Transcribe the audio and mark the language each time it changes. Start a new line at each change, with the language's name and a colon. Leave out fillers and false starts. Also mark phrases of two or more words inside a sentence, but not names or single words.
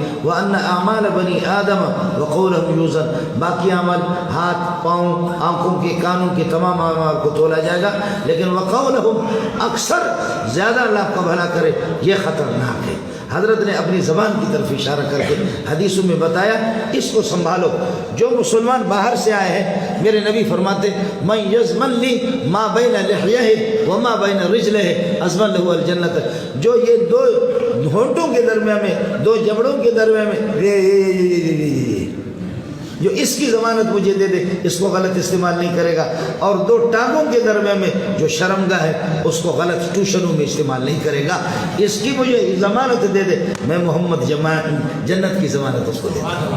Arabic: وان اعمال بنی آدم وقولهم یوزن،
Urdu: باقی عمل ہاتھ پاؤں آنکھوں کے کانوں کے تمام اعمال کو تولا جائے گا، لیکن وقولهم اکثر زیادہ اللہ کا بھلا کرے یہ خطرناک ہے. حضرت نے اپنی زبان کی طرف اشارہ کر کے حدیثوں میں بتایا اس کو سنبھالو. جو مسلمان باہر سے آئے ہیں، میرے نبی فرماتے
Arabic: من یضمن لی ما بین لحیہ وما بین رجلہ اضمن لہ الجنت،
Urdu: جو یہ دو ہونٹوں کے درمیان میں، دو جبڑوں کے درمیان میں جو اس کی ضمانت مجھے دے دے، اس کو غلط استعمال نہیں کرے گا، اور دو ٹانگوں کے درمیان میں جو شرمگاہ ہے اس کو غلط ٹیوشنوں میں استعمال نہیں کرے گا، اس کی مجھے ضمانت دے دے، میں محمد جنت کی ضمانت اس کو دے دوں.